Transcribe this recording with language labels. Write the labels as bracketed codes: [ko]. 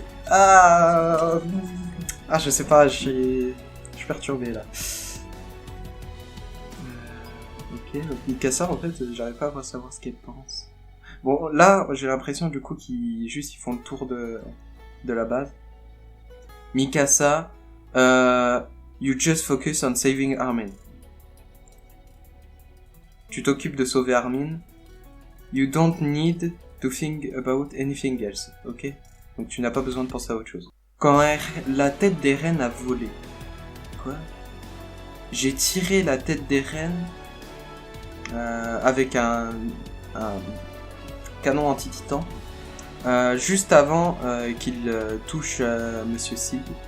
[fr] Ah, je sais pas, je suis perturbé là. Ok, donc Mikasa, en fait, j'arrive pas à savoir ce qu'elle pense. Bon, là, j'ai l'impression du coup qu'ils font le tour de la base. [en] Mikasa, you just focus on saving Armin. [fr] Tu t'occupes de sauver Armin. [en] You don't need to think about anything else, ok? [fr] Donc tu n'as pas besoin de penser à autre chose. Quand la tête d'Eren a volé. Quoi? J'ai tiré la tête d'Eren avec un canon anti-titan juste avant qu'il touche Monsieur Sig.